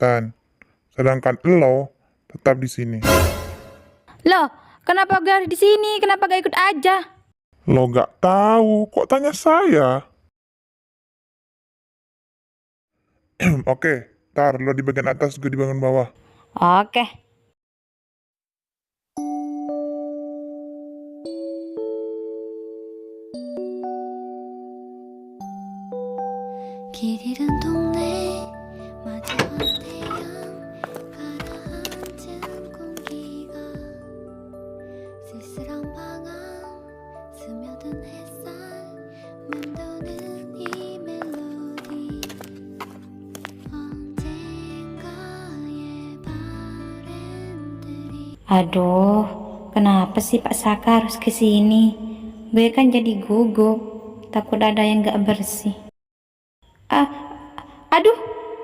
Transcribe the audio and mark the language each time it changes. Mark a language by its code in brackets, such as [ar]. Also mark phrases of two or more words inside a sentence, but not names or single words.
[id] Sedangkan lo tetap di sini. Loh, Kenapa gak di sini? Kenapa gak ikut aja? Lo gak tahu, kok tanya saya? Oke, tar lo di bagian atas, gue di bagian bawah. Oke. [ko] 길 잃은 동네 마지막 태양 가라앉은 공기가 쓸쓸한 방황 스며든 햇살 맴도는 이 멜로디 언젠가의 바램들이 [id] Aduh, kenapa sih Pak Saka harus ke sini? Gue kan jadi gugup, takut ada yang gak bersih. Aduh,